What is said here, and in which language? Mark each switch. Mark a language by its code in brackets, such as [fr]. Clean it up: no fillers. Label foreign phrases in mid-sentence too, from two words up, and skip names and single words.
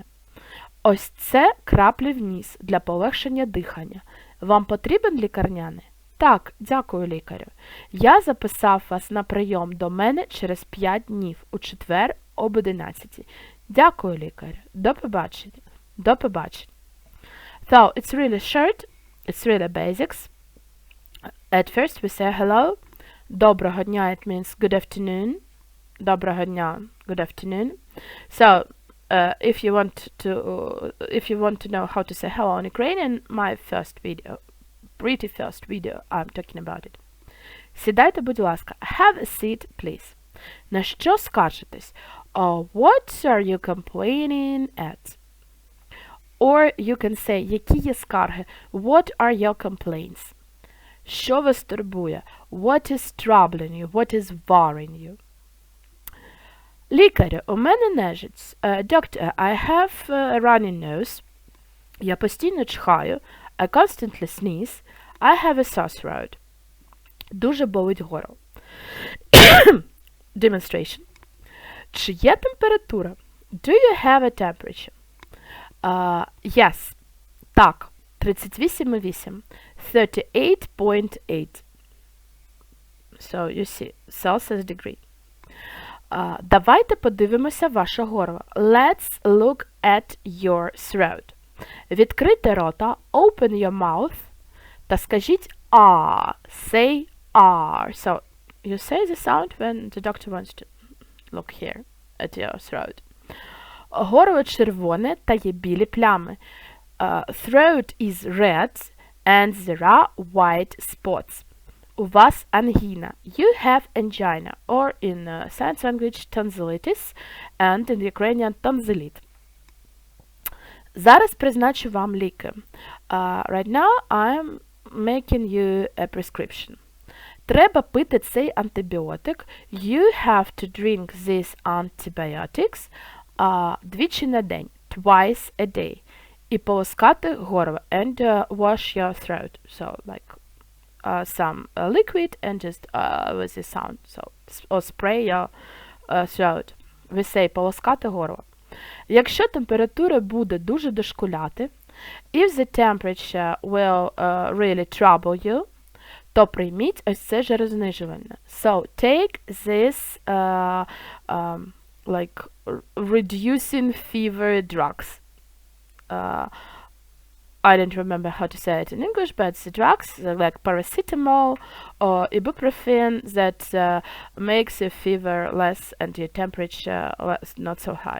[uk] Ось це краплі в ніс для полегшення дихання. Вам потрібен лікарняний? Так, дякую лікарю. Я записав вас на прийом до мене через 5 днів, у четвер об 11. Дякую лікарю. До побачення. До побачення. [en] So, it's really short, it's really basics. At first we say hello. [uk] Доброго дня, [en] it means good afternoon. [uk] Доброго дня, [en] good afternoon. So, if you want to know how to say hello in Ukrainian, my pretty first video, I'm talking about it. [uk] Сідайте, будь ласка. [en] Have a seat, please. [uk] На що скаржитесь? [en] What are you complaining at? Or you can say, [uk] які є скарги? [en] What are your complaints? [uk] Що вас турбує? [en] What is troubling you? What is worrying you? [uk] Лікарю, у мене нежить. [en] Doctor, I have a running nose. Я постійно чхаю. I constantly sneeze. I have a sore throat. [uk] Дуже болить горло. Demonstration. Чи є температура? [en] Do you have a temperature? Yes. Так. 38,8. 38.8. So, you see, Celsius degree. [uk] Давайте подивимося ваше горло. [en] Let's look at your throat. [uk] Відкрийте рота, [en] open your mouth, [uk] та скажіть ah. [en] Say ah. So, you say the sound when the doctor wants to look here at your throat. [uk] Горло червоне та є білі плями. [en] Throat is red and there are white spots. [uk] У вас ангіна. [en] You have angina, or in science language tonsillitis, and in Ukrainian tonsillit. [uk] Зараз призначу вам ліки. [en] Right now I'm making you a prescription. [uk] Треба пити цей антибіотик. [en] You have to drink these antibiotics [uk] двічі на день. [en] Twice a day. [uk] І полоскати горло. [en] And wash your throat. So, like some liquid and just with the sound. So, or spray your throat. We say [uk] полоскати горло. Якщо температура буде дуже дошкуляти, [en] if the temperature will really trouble you, [uk] то прийміть ось це жарознижувальне. [en] So, take this like reducing fever drugs. I don't remember how to say it in English, but the drugs like paracetamol or ibuprofen that makes your fever less and your temperature less, not so high.